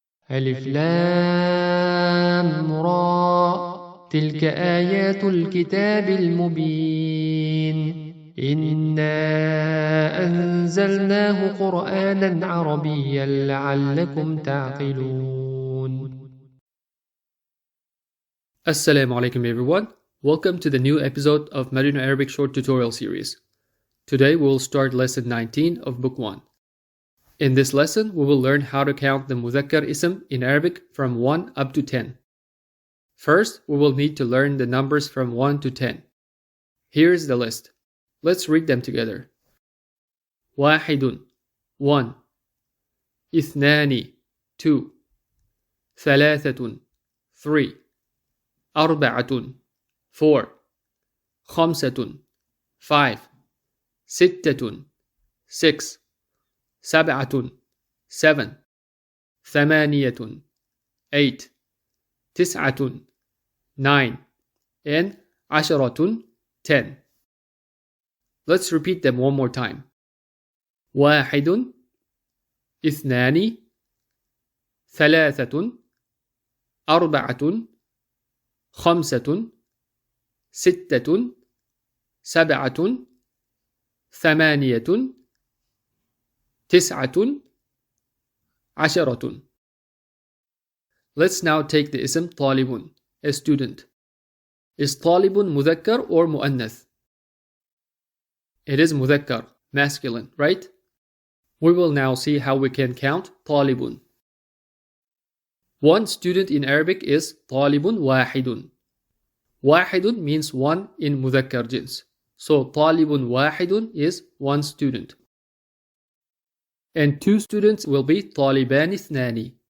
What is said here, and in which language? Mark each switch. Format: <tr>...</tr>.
<ar>ألف لام را تلك آيات الكتاب المبين إنا أنزلناه قرآنا عربيا لعلكم تعقلون.</ar> <en>Assalamu alaikum everyone. Welcome to the new episode of Madinah Arabic short tutorial series. Today we will start lesson 19 of book 1. In this lesson we will learn how to count the MUTHAKKAR ism in Arabic from 1 up to 10. First we will need to learn the numbers from 1 to 10. Here is the list. Let's read them together.</en> <ar>واحد 1 اثنان 2 ثلاثة 3 أربعة 4 خمسة 5 ستة 6 سبعة 7 ثمانية 8 تسعة 9 and عشرة 10.</ar> <en>Let's repeat them one more time.</en> <ar>واحد اثنان ثلاثة أربعة خمسة ستة سبعة ثمانية تسعة عشرة.</ar> <en>Let's now take the ism طالب, a student. Is طالب مذكر or مؤنث? It is مذكر, masculine, right? We will now see how we can count طالب. One student in Arabic is</en> <ar>طالب واحد. واحد</ar> <en>means one in مذكر جنس. So طالب واحد is one student. And two students will be</en> <ar>طالبان اثنان.</ar>